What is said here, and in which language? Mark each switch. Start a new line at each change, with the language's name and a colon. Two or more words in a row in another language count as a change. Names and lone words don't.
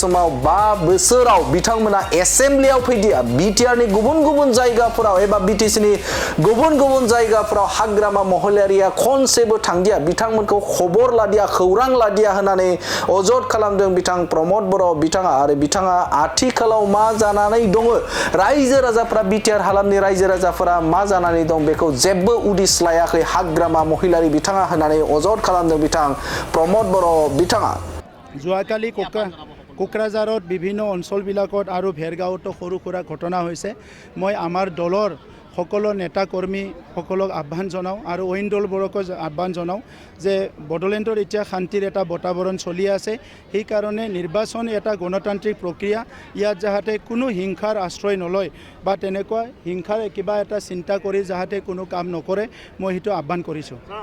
Bodo: समाव 5 बोसोराव बिथांमोना एसेम्ब्लियाव फैदिया BTRनि गुबुन गुबुन जायगाफोराव एबा BTCनि गुबुन गुबुन जायगाफोराव हाग्रामा महिलारिया खनसेबो थांदिया, बिथांमोनखौ खबर लादिया, खौरां लादिया होननानै अजद खालामदों बिथां प्रमद बर' बिथाङा आरो बिथाङा आथिखालाव मा जानानै दङ रायजो राजाफोरा BTR हालामनि रायजो राजाफोरा मा जानानै दं बेखौ जेबो उदिस लायाखै हाग्रामा महिलारि बिथाङा होननानै अजद खालामदों बिथां प्रमद बर' बिथाङा।
Assamese: যোৱাকালি কোকৰাঝাৰত বিভিন্ন অঞ্চলবিলাকত আৰু ভেৰগাঁৱতো সৰু সুৰা ঘটনা হৈছে। মই আমাৰ দলৰ সকলো নেতা কৰ্মীসকলক আহ্বান জনাওঁ আৰু অইন দলবোৰকো আহ্বান জনাওঁ যে বড়োলেণ্ডৰ এতিয়া শান্তিৰ এটা বাতাবৰণ চলি আছে, সেইকাৰণে নিৰ্বাচন এটা গণতান্ত্ৰিক প্ৰক্ৰিয়া, ইয়াত যাতে কোনো হিংসাৰ আশ্ৰয় নলয় বা তেনেকুৱা হিংসাৰ কিবা এটা চিন্তা কৰি যাতে কোনো কাম নকৰে মই সেইটো আহ্বান কৰিছোঁ।